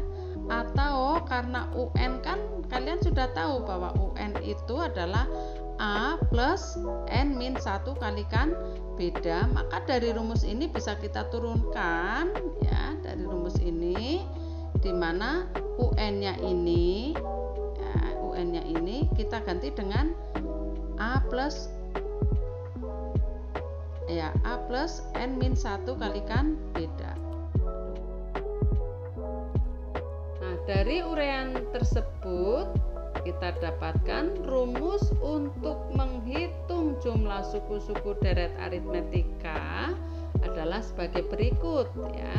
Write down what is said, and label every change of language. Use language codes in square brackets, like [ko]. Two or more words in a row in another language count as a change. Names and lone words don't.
[id] Atau karena UN kan kalian sudah tahu bahwa UN itu adalah A plus N min 1 kalikan beda, maka dari rumus ini bisa kita turunkan ya, dari rumus ini di mana UN-nya ini ya, UN-nya ini kita ganti dengan A plus ya A plus N min 1 kalikan beda. Nah, dari uraian tersebut kita dapatkan rumus untuk menghitung jumlah suku-suku deret aritmetika adalah sebagai berikut ya.